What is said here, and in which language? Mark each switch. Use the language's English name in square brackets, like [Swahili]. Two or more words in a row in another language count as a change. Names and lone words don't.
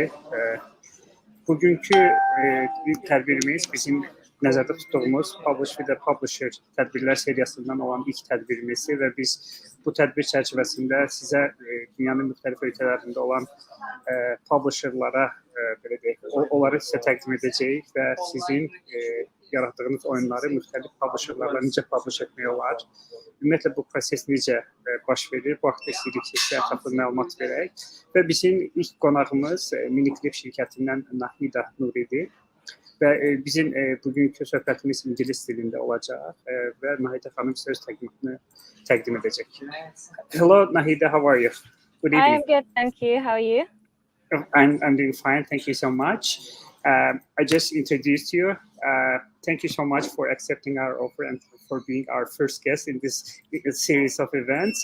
[Azerbaijani] Bugünkü tədbirimiz bizim nəzərdə tutduğumuz Publish with a Publisher tədbirlər seriyasından olan ilk tədbirimizdir və biz bu tədbir çərçivəsində sizə dünyanın müxtəlif ölkələrində olan publisherlara belə deyək, onları sizə təqdim edəcəyik və sizin yaratdığınız oyunları müxtəlif publisherlarla necə publish etmək olar, ümumiyyətlə bu proses necə baş verir, bu haqda istəyirik ki, sizə ətraflı məlumat verək. Və bizim ilk qonağımız Miniclip şirkətindən Nahida Nuridir. Və bizim bugünkü söhbətimiz ingilis dilində olacaq və Nahida xanım söz təqdim edəcək. [English] Hello Nahida, how are you? Good evening. I'm good, thank you. How are you? I'm doing fine, thank you so much. I just introduced you. Thank you so much for accepting our offer and for being our first guest in this series of events.